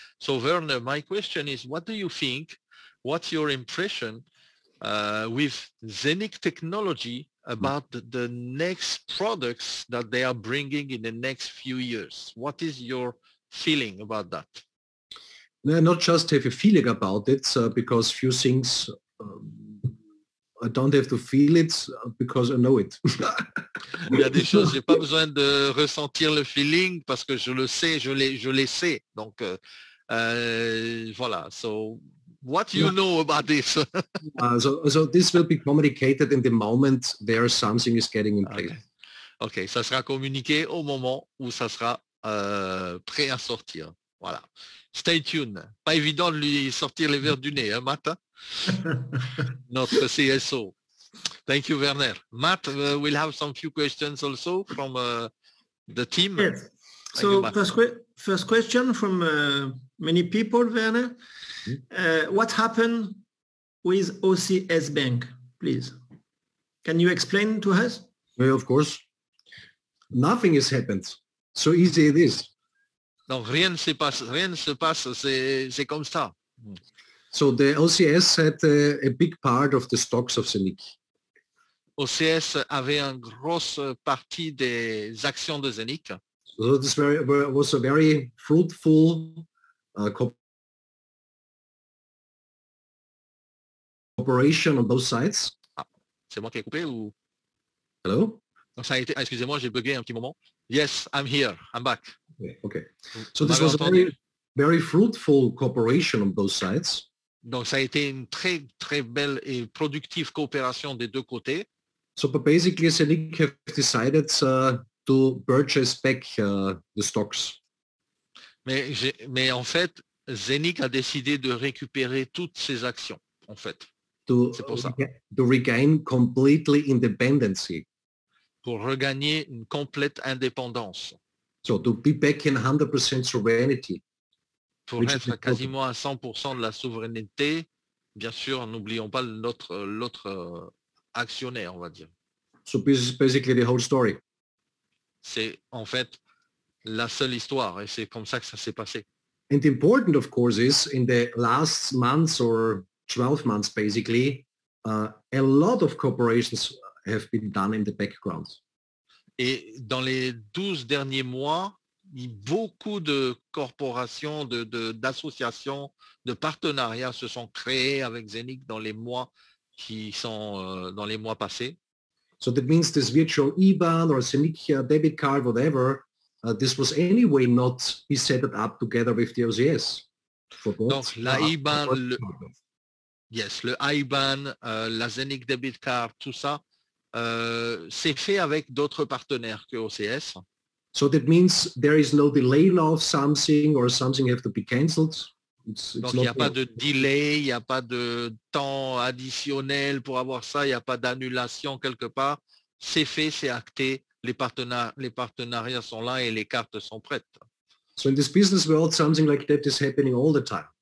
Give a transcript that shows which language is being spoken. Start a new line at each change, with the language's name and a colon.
English: So Werner, my question is, what do you think? What's your impression with Scenic technology about the next products that they are bringing in the next few years? What is your feeling about that? No, not just have a feeling about it, because few things I don't have to feel it because I know it.
French: Il y a des choses, j'ai pas besoin de ressentir le feeling parce que je le sais, je les sais. Donc voilà.
English: So what you know about this? So this will be communicated in the moment there something is getting in place.
French: OK, ça sera communiqué au moment où ça sera prêts à sortir. Voilà.
English: Stay tuned.
French: Pas évident de lui sortir les verres du nez, hein, Matt? Notre CSO.
English: Thank you, Werner. Matt, we'll have some few questions also from the team. Yes. So first question from many people, Werner. What happened with OCS Bank, please? Can you explain to us? Well, of course. Nothing has happened. So easy it is.
French: Donc rien ne se passe, c'est comme ça.
English: So the OCS had a big part of the stocks of Zenic.
French: OCS avait une grosse partie des actions de Zenic.
English: So this was a very fruitful cooperation on both sides.
French: Ah, c'est moi qui ai coupé ou?
English: Hello?
French: Donc ça a été, excusez-moi, j'ai bugué un petit moment.
English: Yes, I'm here, I'm back. Okay. So this was a very fruitful cooperation on both sides.
French: Donc ça a été une très très belle et productive coopération des deux côtés.
English: So but basically Zenic have decided to purchase back the stocks.
French: Mais en fait, Zenic a décidé de récupérer toutes ses actions, en fait. C'est pour ça.
English: To regain completely independency.
French: Pour regagner une complète indépendance.
English: So to be back in 100% sovereignty.
French: Pour être quasiment à 100% de la souveraineté, bien sûr, n'oublions pas l'autre actionnaire, on va dire.
English: So this is basically the whole story.
French: C'est en fait la seule histoire et c'est comme ça que ça s'est passé.
English: And important, of course, is in the last months or 12 months, basically, a lot of corporations have been done in the background.
French: Et dans les 12 derniers mois, beaucoup de corporations, d'associations, de partenariats se sont créés avec Zenic dans les mois qui sont dans les mois passés.
English: So that means this virtual IBAN or Zenic debit card, whatever, this was anyway not be set up together with the OCS.
French: Donc la IBAN, le IBAN, la Zenic debit card, tout ça, c'est fait avec d'autres partenaires que OCS.
English: So that means there is no delay of something or something have to be cancelled.
French: Donc il n'y a pas de delay, il n'y a pas de temps additionnel pour avoir ça, il n'y a pas d'annulation quelque part. C'est fait, c'est acté, les partenariats sont là et les cartes sont prêtes.
English: So in this business world, something like that is happening all the time.